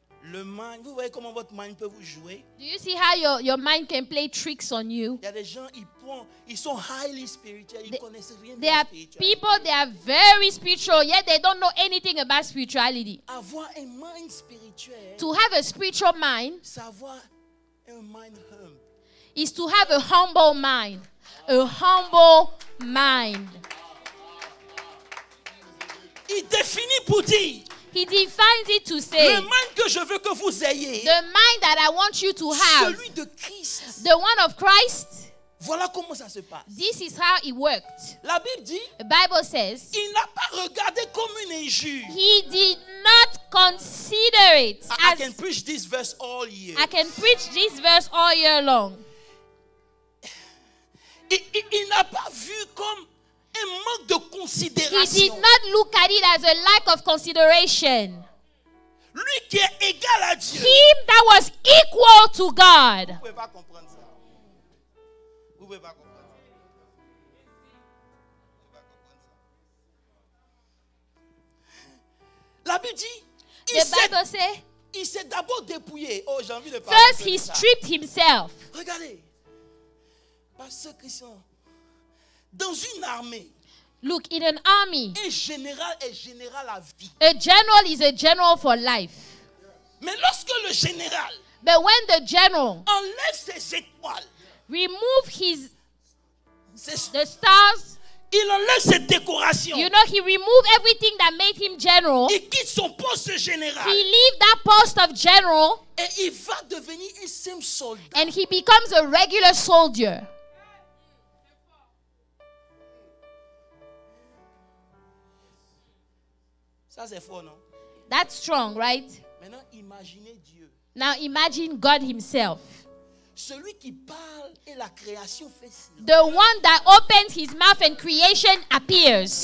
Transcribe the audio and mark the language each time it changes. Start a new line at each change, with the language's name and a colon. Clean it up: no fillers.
French: Le mind, vous voyez comment votre mind peut vous jouer?
English: Do you see how your mind can play tricks on you?
French: Il y a des gens, ils sont
English: highly
French: spirituels, ils connaissent rien de
English: There
French: la
English: are
French: spiritualité.
English: people, they are very spiritual, yet they don't know anything about spirituality.
French: Avoir un mind spirituel,
English: To have a spiritual mind
French: c'est avoir un mind humble.
English: is to have a humble mind. A humble mind.
French: Il définit pour dire,
English: He defines it to say,
French: le mind que je veux que vous ayez,
English: the mind that I want you to have,
French: celui de Christ.
English: the one of Christ,
French: Voilà comment ça se passe.
English: this is how it worked.
French: La Bible dit,
English: The Bible says,
French: il n'a pas regardé comme une injure.
English: he did not consider it I as, can preach this verse all year. I can preach this verse all year long.
French: Il n'a pas vu comme un manque de
English: He did
French: considération.
English: not look at it as a lack of consideration.
French: Lui qui est égal à Dieu.
English: Him that was equal to God.
French: Vous ne pouvez pas comprendre ça. Vous ne pouvez pas comprendre ça. La Bible dit,
English: The Bible says,
French: il s'est d'abord dépouillé. Oh, j'ai envie de parler un
English: first
French: peu
English: he
French: de ça.
English: stripped himself.
French: Regardez. Parce que Christian, dans une armée,
English: Look, in an army,
French: un général est général à vie.
English: a general is a general for life.
French: Mais lorsque le général
English: But when the general
French: enlève ses étoiles,
English: remove the stars,
French: il enlève ses décorations,
English: you know, he removed everything that made him general.
French: il quitte son poste de général
English: He leave that post of general
French: et il va devenir un simple soldat.
English: and he becomes a regular soldier.
French: Ça, c'est fort, non?
English: That's strong, right?
French: Maintenant, imaginez Dieu.
English: Now imagine God himself.
French: Celui qui parle et la création fait silence.
English: The one that opens his mouth and creation appears.